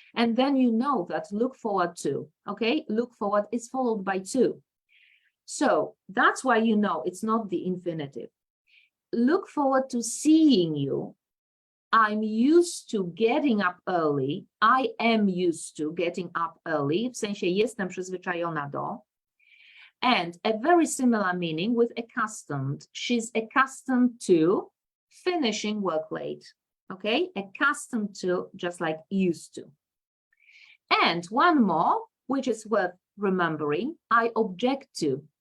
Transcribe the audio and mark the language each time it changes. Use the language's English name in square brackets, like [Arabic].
[English] And then you know that look forward to, okay? Look forward is followed by to. So that's why you know it's not the infinitive. Look forward to seeing you. I'm used to getting up early. I am used to getting up early. [Polish] W sensie jestem przyzwyczajona do. [English] And a very similar meaning with accustomed. She's accustomed to finishing work late. Okay, accustomed to, just like used to. And one more, which is worth remembering, I object to.